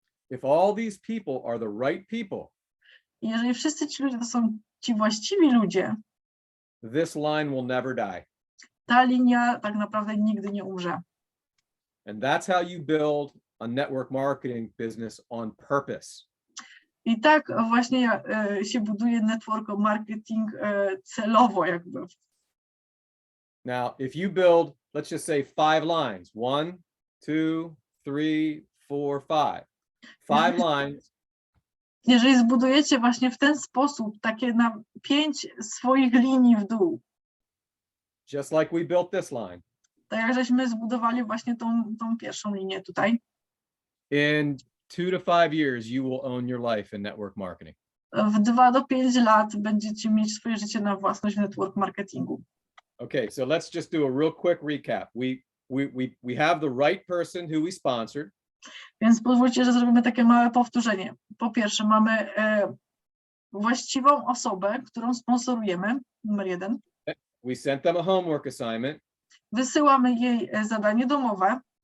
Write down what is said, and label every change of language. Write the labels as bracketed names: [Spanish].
[English] If all these people are the right people, [Polish] I jeżeli wszyscy ci ludzie to są ci właściwi ludzie, [English] this line will never die. [Polish] ta linia tak naprawdę nigdy nie umrze. [English] And that's how you build a network marketing business on purpose. [Polish] I tak właśnie się buduje network marketing celowo jakby. [English] Now, if you build, let's just say 5 lines, 1, 2, 3, 4, 5. 5 lines. [Polish] Jeżeli zbudujecie właśnie w ten sposób takie na 5 swoich linii w dół. [English] Just like we built this line. [Polish] Tak jak żeśmy zbudowali właśnie tą pierwszą linię tutaj. [English] In 2 to 5 years, you will own your life in network marketing. [Polish] W 2 do 5 lat będziecie mieć swoje życie na własność w network marketingu. [English] Okay, so let's just do a real quick recap. We have the right person who we sponsored. [Polish] Więc pozwólcie, że zrobimy takie małe powtórzenie. Po pierwsze, mamy właściwą osobę, którą sponsorujemy, numer 1. [English] We sent them a homework assignment. [Polish] Wysyłamy jej zadanie domowe,